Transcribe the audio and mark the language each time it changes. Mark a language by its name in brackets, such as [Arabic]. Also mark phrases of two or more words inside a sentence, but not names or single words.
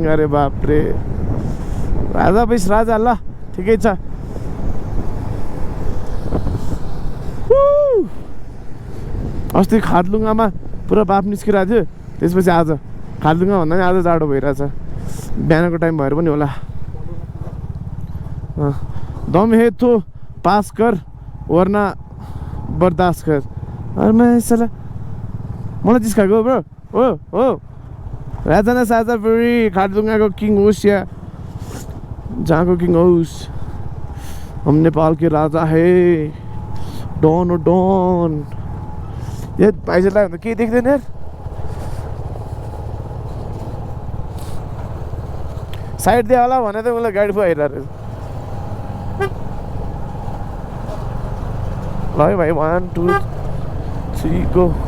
[Nepali] अरे बाप्रे, राजा बेस राजा। ल ठिकै छ। अस्ति खारदुङमा पुरा बाफ निस्किरहेको थियो, त्यसपछि आज खारदुङमा भन्दा पनि आज जाडो भइरहेछ। बिहानको टाइम भएर पनि होला। [Hindi] दम हे तो पास कर वरना बर्दाश्त कर। अरे मैं साला [Nepali] मलाई जिस्काएको ब्रो। हो हो, राजा न साजा फेरि खारदुङको किङ होस् या जहाँको किङ होस्, [Hindi] हम नेपाल के राजा है। [Nepali] डन ओ डन। ये भाइजलाई भन्दा केही देख्दैन यार। साइड दियो होला भने त उसलाई गाडी पो आइरहेको रहेछ। ल है भाइ, 1 2 3 गो।